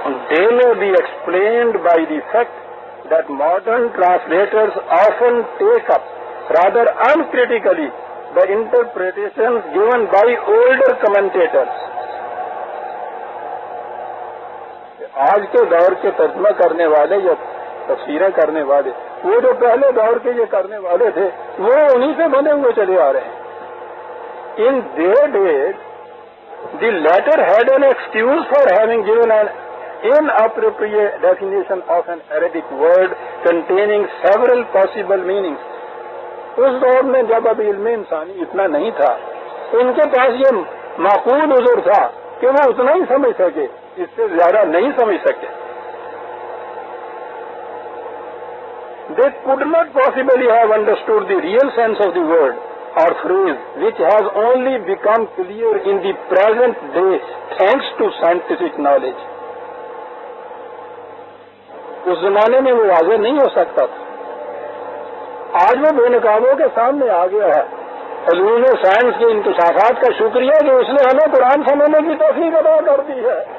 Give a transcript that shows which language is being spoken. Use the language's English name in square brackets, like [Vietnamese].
[English] They may be explained by the fact that modern translators often take up rather uncritically the interpretations given by older commentators. [Urdu] آج کے دور کے ترجمہ کرنے والے یا تفسیریں کرنے والے وہ جو پہلے دور کے یہ کرنے والے تھے وہ انہی سے بنے ہوئے چلے آ رہے ہیں. [English] In their days, the latter had an excuse for having given an inappropriate definition of an Arabic word containing several possible meanings. [Urdu] اس دور میں جب ابھی علم انسانی اتنا نہیں تھا ان کے پاس یہ معقول عذر تھا کہ وہ اتنا ہی سمجھ سکے، اس سے زیادہ نہیں سمجھ سکے. [English] They could not possibly have understood the real sense of the word or phrase, which has only become clear in the present day thanks to scientific knowledge. [Urdu] اس زمانے میں وہ واضح نہیں ہو سکتا تھا. آج وہ بے نقابوں کے سامنے آ گیا ہے علوم سائنس کے انکشافات کا شکریہ کہ اس نے ہمیں قرآن سمجھنے کی توفیق عطا کر دی ہے.